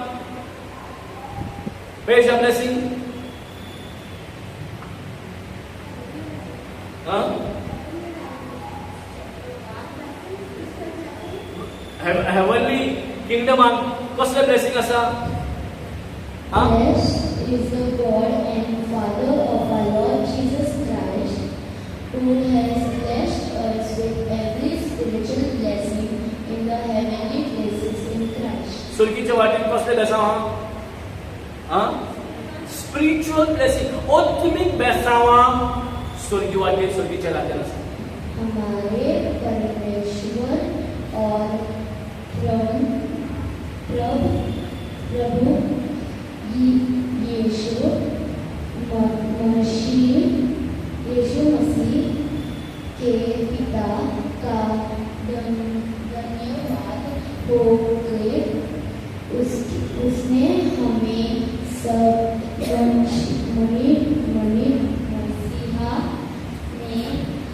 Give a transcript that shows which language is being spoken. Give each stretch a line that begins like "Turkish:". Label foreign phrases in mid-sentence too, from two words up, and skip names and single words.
English: Where is the blessing? heavenly kingdoman
Konkani: कसले ब्लेसिंग आसा?
English: Blessed is the God and Father of our Lord Jesus Christ, who has blessed us with every spiritual blessing in the heavenly places in Christ.
Konkani: सुरगीच्या वाटेन कसले बेसांव?
English: spiritual blessing.
Konkani: ओतमीक बेसांवां सुरगी वाटेन सुरगीच्या लाटेन आसा.
Hindi: हमारे परमेश्वर और प्रभु यीशु मसीह के पिता का धन्यवाद हो कि उसने हमें सब मसीहा में